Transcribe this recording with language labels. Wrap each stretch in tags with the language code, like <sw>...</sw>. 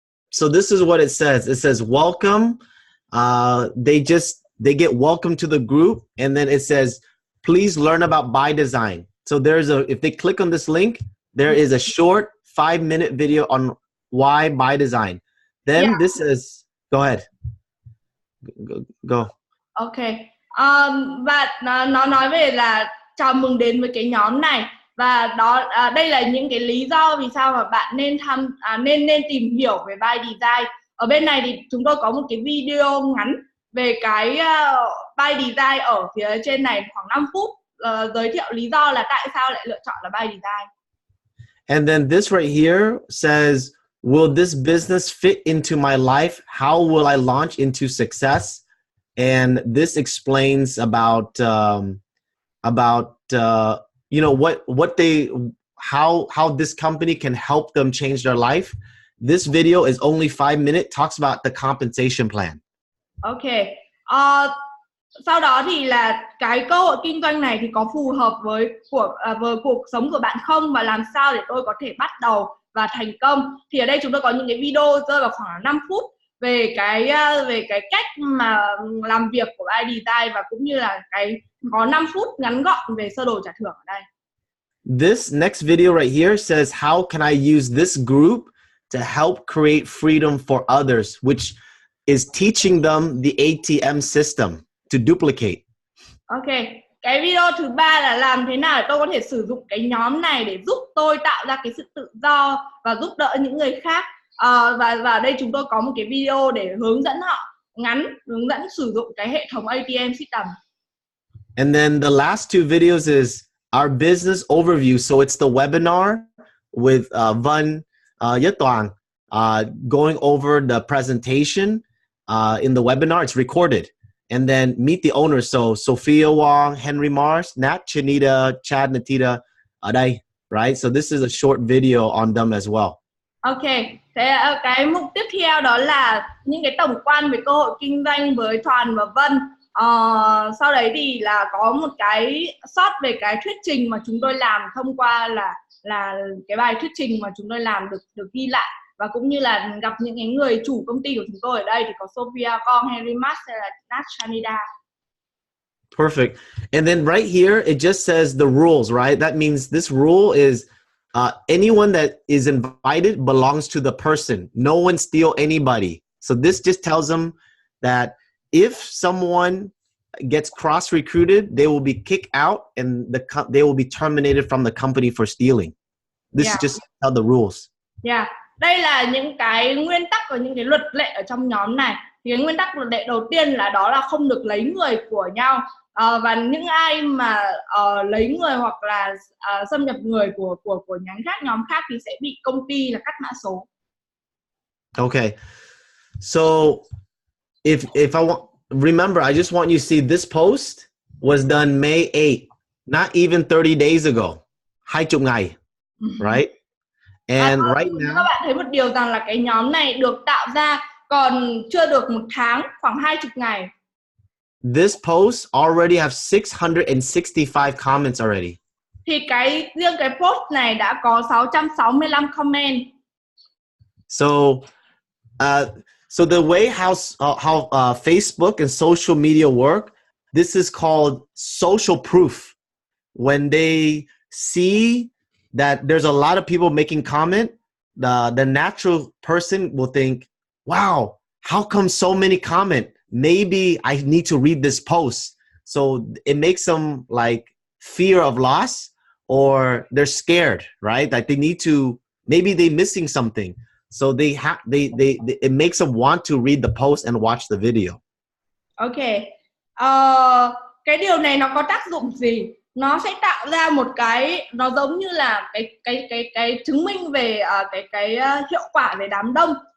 <en>So this is what it says. It says welcome. They get welcome to the group, and then it says please learn about Bydzyne. So if they click on this link, there is a short 5-minute video on why Bydzyne. Then this says, go ahead. Go. Okay.</en> <vi>Và nó nói về là chào mừng đến với cái nhóm này, và đây là những cái lý do vì sao mà bạn nên tìm hiểu về Bydzyne. Ở bên này thì chúng tôi có một cái video ngắn về cái Bydzyne ở phía trên này khoảng 5 phút, giới thiệu lý do là tại sao lại lựa chọn là Bydzyne.</vi> <en>And then this right here says, will this business fit into my life? How will I launch into success? And this explains about how this company can help them change their life. This video is only 5 minutes, talks about the compensation plan. Okay.</en> <vi>Sau đó thì là cái cơ hội kinh doanh này thì có phù hợp với cuộc sống của bạn không, và làm sao để tôi có thể bắt đầu và thành công. Thì ở đây chúng tôi có những cái video rơi vào khoảng 5 phút về cái cách mà làm việc của Bydzyne, và cũng như là có 5 phút ngắn gọn về sơ đồ trả thưởng ở đây.</vi> <en>This next video right here says how can I use this group to help create freedom for others, which is teaching them the ATM system to duplicate.</en> <vi>Ok, cái video thứ ba là làm thế nào để tôi có thể sử dụng cái nhóm này để giúp tôi tạo ra cái sự tự do và giúp đỡ những người khác. Và ở đây chúng tôi có một cái video để hướng dẫn họ hướng dẫn sử dụng cái hệ thống ATM system.</vi> <en>And then the last 2 videos is our business overview. So it's the webinar with Vân, Nhất Toàn, going over the presentation in the webinar. It's recorded. And then meet the owners. So Sophia Wong, Henry Mars, Nat, Chanita, Chad, Natita,</en> <vi>ở đây,</vi> <en>right? So this is a short video on them as well. Ok,</en> <vi>thế cái mục tiếp theo đó là những cái tổng quan về cơ hội kinh doanh với Toàn và Vân. Sau đấy thì là có một cái short về cái thuyết trình mà chúng tôi làm thông qua là cái bài thuyết trình mà chúng tôi làm được ghi lại, và cũng như là gặp những cái người chủ công ty của chúng tôi ở đây thì có Sophia Kong, Henry Mas hay là Nat Chanida.</vi> <en>Perfect. And then right here it just says the rules, right? That means this rule is anyone that is invited belongs to the person. No one steal anybody. So this just tells them that if someone gets cross-recruited, they will be kicked out and they will be terminated from the company for stealing. This Yeah. is just how the rules. Yeah.</en> <vi>Đây là những cái nguyên tắc và những cái luật lệ ở trong nhóm này. Thì cái nguyên tắc luật lệ đầu tiên là đó là không được lấy người của nhau. Và những ai mà lấy người hoặc là xâm nhập người của nhóm khác thì sẽ bị công ty là cắt mã số.</vi> <en>Okay. So if I want, remember, I just want you to see this post was done May 8th, not even 30 days ago.</en> <vi>20 ngày,</vi> <en>right? And right now,</en> <vi>các bạn thấy một điều rằng là cái nhóm này được tạo ra còn chưa được một tháng, khoảng 20 ngày.</vi> <en>This post already have 665 comments already.</en> <vi>Thì riêng cái post này đã có 665 comment.</vi> <en>So the way how Facebook and social media work, this is called social proof. When they see that there's a lot of people making comment, the natural person will think, wow, how come so many comment? Maybe I need to read this post. So it makes them like fear of loss, or they're scared, right? Like they need to, maybe they're missing something. So it makes them want to read the post and watch the video. Okay.</en> <vi>Cái điều này nó có tác dụng gì? Nó sẽ tạo ra một cái, nó giống như là cái chứng minh về cái hiệu quả về đám đông.</vi>